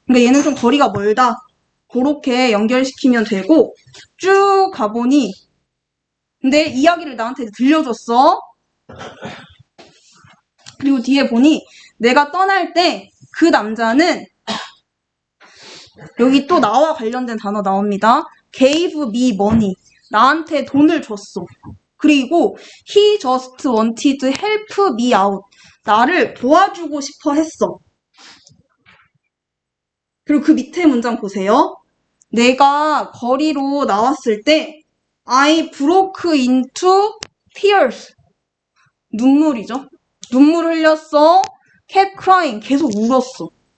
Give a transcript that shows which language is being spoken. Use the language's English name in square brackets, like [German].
[Korean] 그러니까 얘는 좀 거리가 멀다. 그렇게 연결시키면 되고 쭉 가보니 근데 이야기를 나한테 들려줬어. 그리고 뒤에 보니 내가 떠날 때 그 남자는 여기 또 나와 관련된 단어 나옵니다. [English] gave me money. [Korean] 나한테 돈을 줬어. [English] 그리고 he just wanted to help me out. [Korean] 나를 도와주고 싶어 했어. 그리고 그 밑에 문장 보세요. 내가 거리로 나왔을 때 [English] I broke into tears. [Korean] 눈물이죠. 눈물 흘렸어. [English] kept crying. [Korean] 계속 울었어.